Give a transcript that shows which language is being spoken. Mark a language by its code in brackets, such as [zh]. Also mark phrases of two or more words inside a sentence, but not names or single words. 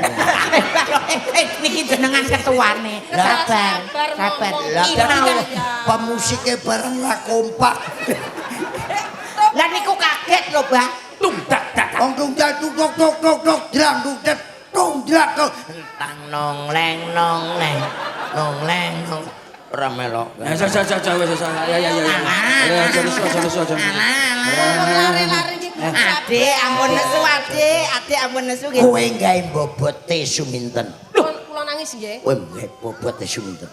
[jv] Niki jenengan ketuane. Sabar. Inau. Pemusike bareng ra kompak. Lah niku kaget lho, Mbah. Tungdak. Wong tungdak tuk drang tungdak tungdak. Tang nong leng. Ora melok. Ya wis. Ya. Lari-lari iki. Adik ampun nesu nggih. Kowe gawe bobote Suminten. Kula nangis nggih. Kowe gawe bobote Suminten.